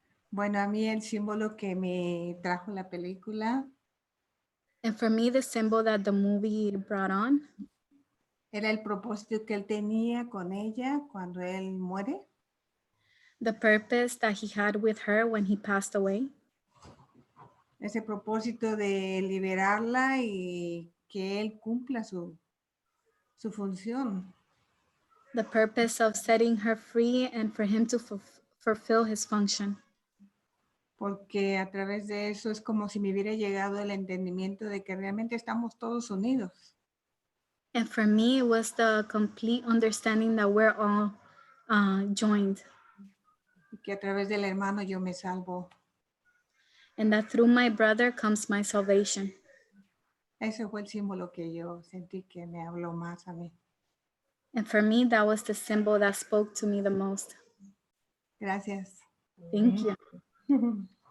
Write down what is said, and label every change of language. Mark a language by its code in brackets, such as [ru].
[es] Bueno, a mí el símbolo que me trajo la película [en] And for me, the symbol that the movie brought on [es] era el propósito que él tenía con ella cuando él muere. [en] the purpose that he had with her when he passed away. [es] Ese propósito de liberarla y que él cumpla su función. [en] The purpose of setting her free and for him to fulfill his function. [es] Porque a través de eso es como si me hubiera llegado el entendimiento de que realmente estamos todos unidos. [en] And for me, it was the complete understanding that we're all joined. [es] Y que a través del hermano yo me salvo. [en] And that through my brother comes my salvation. [es] Ese fue el símbolo que yo sentí que me habló más a mí. [en] And for me, that was the symbol that spoke to me the most. [es] Gracias. [en] Thank you.